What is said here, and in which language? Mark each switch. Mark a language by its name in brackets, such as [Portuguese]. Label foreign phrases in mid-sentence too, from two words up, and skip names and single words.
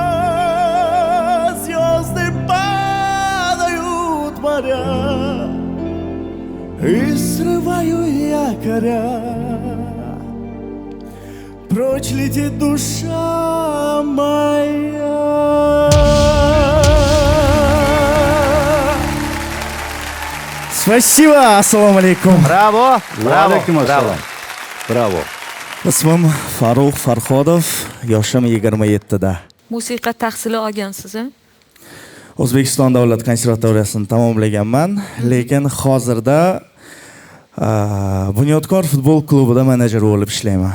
[Russian] Звезды падают моря, и срываю якоря. Прочь летит душа моя. Спасибо, ассаламу алейкум. Bravo, bravo, bravo. Bravo. [Uzbek] Ismim Farruh Farhodov, yoshim 27 da. musiqa tahsili olgansiz, a? O'zbekiston davlat konservatoriyasini tamomlaganman, lekin hozirda Bunyodkor futbol klubida menejer bo'lib ishlayman.